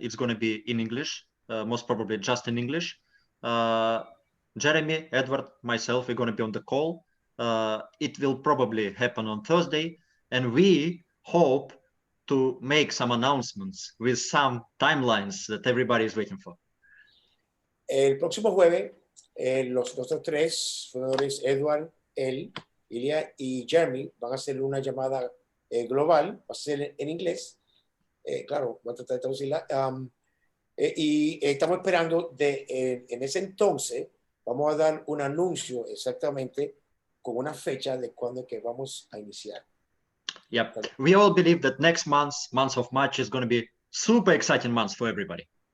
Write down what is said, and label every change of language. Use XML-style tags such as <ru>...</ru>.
<en>It's going to be in English, most probably just in English. Jeremy, Edward, myself, we're going to be on the call. It will probably happen on Thursday, and we hope to make some announcements with some timelines that everybody is waiting for.</en> <es>El próximo jueves, los otros tres fundadores, Edward, Ilya y Jeremy, van a hacer una llamada global, va a ser en inglés, claro, voy a tratar de traducirla, y estamos esperando en ese entonces vamos a dar un anuncio exactamente con una fecha de cuándo que vamos a iniciar.</es> <en>Yep. We all believe that next month of March, is going to be super exciting month for everybody.</en>